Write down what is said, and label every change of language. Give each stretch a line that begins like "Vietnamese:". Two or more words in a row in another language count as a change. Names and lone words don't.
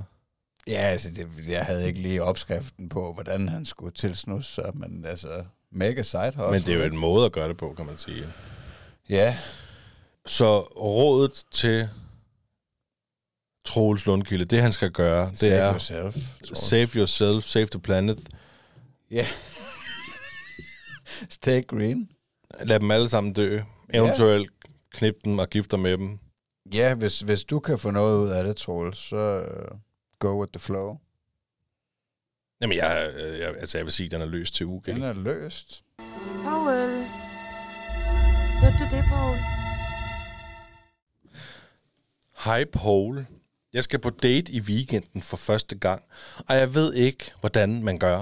Danish: Ja, altså jeg havde ikke lige opskriften på, hvordan han skulle tilsnusse sig, men altså mega sejt også. Men det er jo en måde at gøre det på, kan man sige. Ja. Så rådet til Troels Lundkilde, det han skal gøre, det er
English: save yourself, save the planet.
Danish: Ja.
English: Yeah. Stay green.
Danish: Lad dem alle sammen dø. Eventuelt knip dem og gifte med dem. Ja, hvis du kan få noget ud af det, Troels, så
English: go with the flow.
Danish: Jamen, jeg vil sige, at den er løst til UG. Den er løst. Paul. Hørte du det, Paul? Hej, Paul. Jeg skal på date i weekenden for første gang, og jeg ved ikke, hvordan man gør.